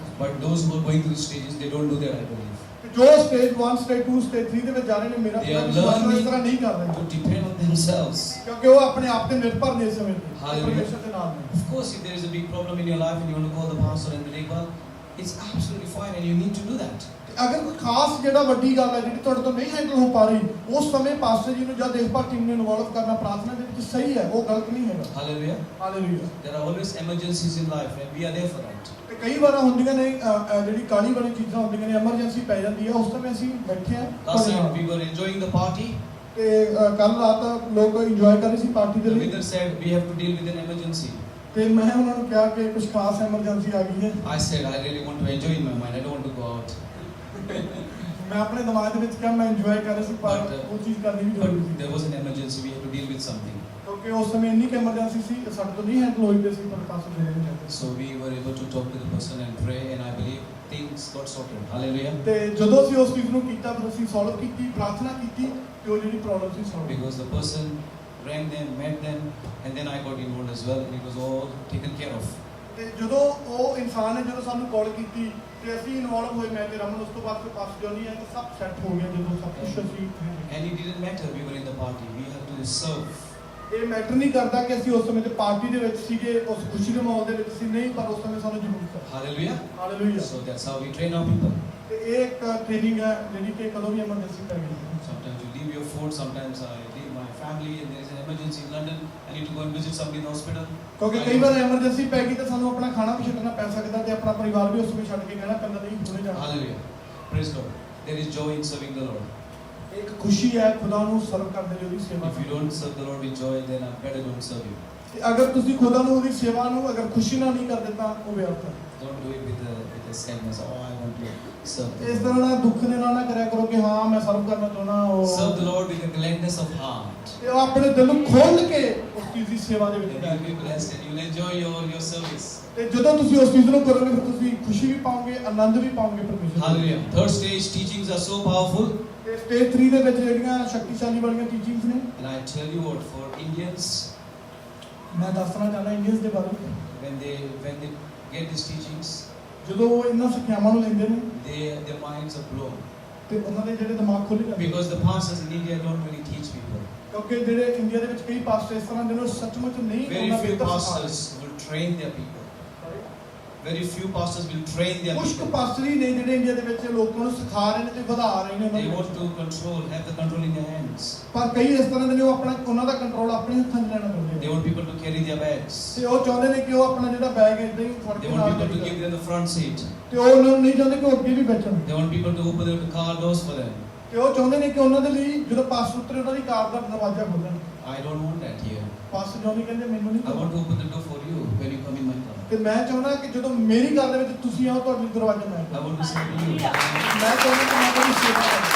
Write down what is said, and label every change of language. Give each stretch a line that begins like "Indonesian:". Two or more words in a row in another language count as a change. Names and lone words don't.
English: But those who are going through stages, they don't do that, I believe.
Punjabi: ਤੇ ਜੋ ਸਟੇਜ 1, ਸਟੇਜ 2, ਸਟੇਜ 3 ਦੇ ਵਿੱਚ ਜਾ ਰਹੇ ਨੇ, ਮੇਰਾ
English: They are
Punjabi: ਵਿਸ਼ਵਾਸ ਇਸ ਤਰ੍ਹਾਂ
English: learning
Punjabi: ਨਹੀਂ ਕਰ ਰਹੇ,
English: to depend on themselves.
Punjabi: ਕਿਉਂਕਿ ਉਹ ਆਪਣੇ ਆਪ ਤੇ ਨਿਰਭਰ ਨੇ ਇਸ ਸਮੇਂ ਤੇ ਪਰਮੇਸ਼ਰ ਦੇ ਨਾਲ ਨੇ।
English: Of course, if there is a big problem in your life and you want to call the pastor and the Dekbal, it's absolutely fine and you need to do that.
Punjabi: ਅਗਰ ਕੋਈ ਖਾਸ ਜਿਹੜਾ ਵੱਡੀ ਗੱਲ ਹੈ ਜਿਹੜੀ ਤੁਹਾਡੇ ਤੋਂ ਨਹੀਂ ਹੈਂਡਲ ਹੋ ਪਾ ਰਹੀ, ਉਸ ਸਮੇਂ ਪਾਸਟਰ ਜੀ ਨੂੰ ਜਾਂ ਦੇਖਭਾਲ ਟੀਮ ਨੂੰ ਇਨਵੋਲਵ ਕਰਨਾ ਪ੍ਰਾਰਥਨਾ ਦੇ ਵਿੱਚ ਸਹੀ ਹੈ, ਉਹ ਗਲਤ ਨਹੀਂ ਹੈਗਾ।
English: Hallelujah.
Punjabi: ਹਾਲੇਲੂਇਆ।
English: There are always emergencies in life and we are there for that.
Punjabi: ਤੇ ਕਈ ਵਾਰ ਹੁੰਦੀਆਂ ਨੇ ਜਿਹੜੀ ਕਾਲੀ ਵਾਲੀ ਚੀਜ਼ਾਂ ਹੁੰਦੀਆਂ ਨੇ, ਐਮਰਜੈਂਸੀ ਪੈ ਜਾਂਦੀ ਹੈ, ਉਸ ਸਮੇਂ ਅਸੀਂ ਬੈਠੇ ਆ।
English: Last night we were enjoying the party.
Punjabi: ਤੇ ਕੱਲ ਰਾਤ ਲੋਕ ਇੰਜੋਏ ਕਰ ਰਹੇ ਸੀ ਪਾਰਟੀ ਦੇ
English: The
Punjabi: ਲਈ,
English: leader said we have to deal with an emergency.
Punjabi: ਤੇ ਮੈਂ ਉਹਨਾਂ ਨੂੰ ਕਿਹਾ ਕਿ ਕੁਝ ਖਾਸ ਐਮਰਜੈਂਸੀ ਆ ਗਈ ਹੈ।
English: I said I really want to enjoy in my mind. I don't want to go out.
Punjabi: ਮੈਂ ਆਪਣੇ ਦਿਮਾਗ ਦੇ ਵਿੱਚ ਕਿਹਾ ਮੈਂ ਇੰਜੋਏ ਕਰ ਰਿਹਾ ਸੀ, ਪਰ ਉਹ ਚੀਜ਼ ਕਰਨੀ ਵੀ ਜ਼ਰੂਰੀ
English: But
Punjabi: ਸੀ,
English: there was an emergency. We had to deal with something.
Punjabi: ਕਿਉਂਕਿ ਉਸ ਸਮੇਂ ਇੰਨੀ ਕਿ ਐਮਰਜੈਂਸੀ ਸੀ ਸਾਡੇ ਤੋਂ ਨਹੀਂ ਹੈਂਡਲ ਹੋਈ ਪਈ ਸੀ, ਪਰ ਪਾਸਟਰ ਜੀ ਨੇ ਚਾਹਤੇ।
English: So we were able to talk to the person and pray, and I believe things got sorted. Hallelujah.
Punjabi: ਤੇ ਜਦੋਂ ਅਸੀਂ ਉਸ ਚੀਜ਼ ਨੂੰ ਕੀਤਾ, ਫਿਰ ਅਸੀਂ ਸੋਲਵ ਕੀਤੀ, ਪ੍ਰਾਰਥਨਾ ਕੀਤੀ, ਤੇ ਉਹ ਜਿਹੜੀ ਪ੍ਰੋਬਲਮ ਸੀ ਸੋਲਵ।
English: Because the person rang them, met them, and then I got involved as well, and it was all taken care of.
Punjabi: ਤੇ ਜਦੋਂ ਉਹ ਇਨਸਾਨ ਨੇ ਜਦੋਂ ਸਾਨੂੰ ਕਾਲ ਕੀਤੀ ਤੇ ਅਸੀਂ ਇਨਵੋਲਵ ਹੋਏ, ਮੈਂ ਤੇ ਰਮਨ, ਉਸ ਤੋਂ ਬਾਅਦ ਫਿਰ ਪਾਸਟਰ ਜੋਨੀ ਹੈ, ਸਭ ਸੈੱਟ ਹੋ ਗਿਆ। ਜਦੋਂ ਸਭ ਕੁਝ ਅਸੀਂ
English: And it didn't matter we were in the party. We had to serve.
Punjabi: ਇਹ ਮੈਟਰ ਨਹੀਂ ਕਰਦਾ ਕਿ ਅਸੀਂ ਉਸ ਸਮੇਂ ਤੇ ਪਾਰਟੀ ਦੇ ਵਿੱਚ ਸੀਗੇ, ਉਸ ਖੁਸ਼ੀ ਦੇ ਮਾਹੌਲ ਦੇ ਵਿੱਚ ਸੀ, ਨਹੀਂ, ਪਰ ਉਸ ਸਮੇਂ ਸਾਨੂੰ ਜ਼ਰੂਰਤ ਹੈ।
English: Hallelujah.
Punjabi: ਹਾਲੇਲੂਇਆ।
English: So that's how we train our people.
Punjabi: ਤੇ ਇਹ ਇੱਕ ਟ੍ਰੇਨਿੰਗ ਹੈ ਜਿਹੜੀ ਕਿ ਕਦੋਂ ਵੀ ਐਮਰਜੈਂਸੀ ਪੈ ਗਈ।
English: Sometimes you leave your food. Sometimes I leave my family, and there is an emergency in London. I need to go and visit somebody in the hospital.
Punjabi: ਕਿਉਂਕਿ ਕਈ ਵਾਰ ਐਮਰਜੈਂਸੀ ਪੈ ਗਈ ਤਾਂ ਸਾਨੂੰ ਆਪਣਾ ਖਾਣਾ ਵੀ ਛੱਡਣਾ ਪੈ ਸਕਦਾ, ਤੇ ਆਪਣਾ ਪਰਿਵਾਰ ਵੀ ਉਸ ਸਮੇਂ ਛੱਡ ਕੇ ਕਹਿਣਾ ਪੈਂਦਾ, ਨਹੀਂ ਹੁਣੇ ਜਾਣਾ।
English: Hallelujah. Praise God. There is joy in serving the Lord.
Punjabi: ਇੱਕ ਖੁਸ਼ੀ ਹੈ ਖੁਦਾ ਨੂੰ ਸਰਵ ਕਰਦੇ ਦੀ, ਉਹਦੀ ਸੇਵਾ।
English: If you don't serve the Lord with joy, then I better don't serve you.
Punjabi: ਤੇ ਅਗਰ ਤੁਸੀਂ ਖੁਦਾ ਨੂੰ ਉਹਦੀ ਸੇਵਾ ਨੂੰ ਅਗਰ ਖੁਸ਼ੀ ਨਾਲ ਨਹੀਂ ਕਰਦੇ ਤਾਂ ਉਹ ਵਿਅਰਥ ਹੈ।
English: Don't do it with a the sadness. Oh, I want to serve the
Punjabi: ਇਸ
English: Lord.
Punjabi: ਤਰ੍ਹਾਂ ਨਾਲ ਦੁੱਖ ਦੇ ਨਾਲ ਨਾ ਕਰਿਆ ਕਰੋ ਕਿ ਹਾਂ ਮੈਂ ਸਰਵ ਕਰਨਾ ਚਾਹੁੰਦਾ
English: Serve the
Punjabi: ਉਹ
English: Lord with a gladness of heart.
Punjabi: ਤੇ ਉਹ ਆਪਣੇ ਦਿਲ ਨੂੰ ਖੋਲ ਕੇ ਉਸ ਚੀਜ਼ ਦੀ ਸੇਵਾ ਦੇ ਵਿੱਚ
English: And
Punjabi: ਲੈ
English: you'll be blessed and you'll enjoy your service.
Punjabi: ਤੇ ਜਦੋਂ ਤੁਸੀਂ ਉਸ ਚੀਜ਼ ਨੂੰ ਕਰੋਗੇ ਫਿਰ ਤੁਸੀਂ ਖੁਸ਼ੀ ਵੀ ਪਾਓਗੇ ਆਨੰਦ ਵੀ ਪਾਓਗੇ ਪਰਮੇਸ਼ਰ ਤੋਂ।
English: Hallelujah. Third stage teachings are so powerful.
Punjabi: ਤੇ ਸਟੇਜ 3 ਦੇ ਵਿੱਚ ਜਿਹੜੀਆਂ ਸ਼ਕਤੀਸ਼ਾਲੀ ਵਾਲੀਆਂ ਟੀਚਿੰਗਸ ਨੇ
English: And I tell you what, for Indians,
Punjabi: ਮੈਂ ਦੱਸਣਾ ਚਾਹੁੰਦਾ ਇੰਡੀਅਨਸ ਦੇ ਬਾਰੇ
English: when they get these teachings,
Punjabi: ਜਦੋਂ ਉਹ ਇਹਨਾਂ ਸਿੱਖਿਆਵਾਂ ਨੂੰ ਲੈਂਦੇ ਨੇ
English: their minds are blown.
Punjabi: ਤੇ ਉਹਨਾਂ ਦੇ ਜਿਹੜੇ ਦਿਮਾਗ ਖੁੱਲ ਜਾਂਦੇ
English: Because the pastors in India don't really teach people.
Punjabi: ਕਿਉਂਕਿ ਜਿਹੜੇ ਇੰਡੀਆ ਦੇ ਵਿੱਚ ਕਈ ਪਾਸਟਰ ਇਸ ਤਰ੍ਹਾਂ ਦੇ ਨੇ ਉਹ ਸੱਚਮੁੱਚ ਨਹੀਂ
English: Very
Punjabi: ਉਹਨਾਂ
English: few
Punjabi: ਬਿਹਤਰ
English: pastors will train their people. Very few pastors will train their
Punjabi: ਕੁਝ
English: people.
Punjabi: ਪਾਸਟਰ ਹੀ ਨੇ ਜਿਹੜੇ ਇੰਡੀਆ ਦੇ ਵਿੱਚ ਲੋਕਾਂ ਨੂੰ ਸਿਖਾ ਰਹੇ ਨੇ ਤੇ ਵਧਾ ਰਹੇ ਨੇ
English: They
Punjabi: ਉਹਨਾਂ
English: want
Punjabi: ਨੂੰ
English: to control, have the control in their hands.
Punjabi: ਪਰ ਕਈ ਇਸ ਤਰ੍ਹਾਂ ਦੇ ਨੇ ਉਹ ਆਪਣਾ ਉਹਨਾਂ ਦਾ ਕੰਟਰੋਲ ਆਪਣੇ ਹੱਥਾਂ 'ਚ ਲੈਣਾ ਚਾਹੁੰਦੇ
English: They
Punjabi: ਨੇ
English: want people to carry their bags.
Punjabi: ਤੇ ਉਹ ਚਾਹੁੰਦੇ ਨੇ ਕਿ ਉਹ ਆਪਣਾ ਜਿਹੜਾ ਬੈਗ ਇਦਾਂ ਹੀ ਫੜ
English: They
Punjabi: ਕੇ
English: want
Punjabi: ਨਾਲ
English: people to
Punjabi: ਲੈ
English: give
Punjabi: ਕੇ
English: them the front seat.
Punjabi: ਤੇ ਉਹ ਉਹਨਾਂ ਨੂੰ ਨਹੀਂ ਚਾਹੁੰਦੇ ਕਿ ਉਹ ਅੱਗੇ ਵੀ ਬੈਠਣ
English: They want people to open the car doors for them.
Punjabi: ਤੇ ਉਹ ਚਾਹੁੰਦੇ ਨੇ ਕਿ ਉਹਨਾਂ ਦੇ ਲਈ ਜਦੋਂ ਪਾਸਟਰ ਉਤਰੇ ਉਹਨਾਂ ਦੀ ਕਾਰ ਦਾ ਦਰਵਾਜ਼ਾ ਖੋਲਣ
English: I don't want that here.
Punjabi: ਪਾਸਟਰ ਜੋਨੀ ਕਹਿੰਦੇ ਮੈਨੂੰ ਨਹੀਂ
English: I want
Punjabi: ਚਾਹੁੰਦਾ
English: to open the door for you when you come in my car.
Punjabi: ਤੇ ਮੈਂ ਚਾਹੁੰਦਾ ਕਿ ਜਦੋਂ ਮੇਰੀ ਕਾਰ ਦੇ ਵਿੱਚ ਤੁਸੀਂ ਆਓ ਤੁਹਾਡੇ ਲਈ ਦਰਵਾਜ਼ਾ ਮੈਂ
English: I
Punjabi: ਖੋਲਾਂ।
English: want to serve you.
Punjabi: ਮੈਂ ਚਾਹੁੰਦਾ ਕਿ ਮੈਂ ਤੁਹਾਡੀ ਸੇਵਾ ਕਰਾਂ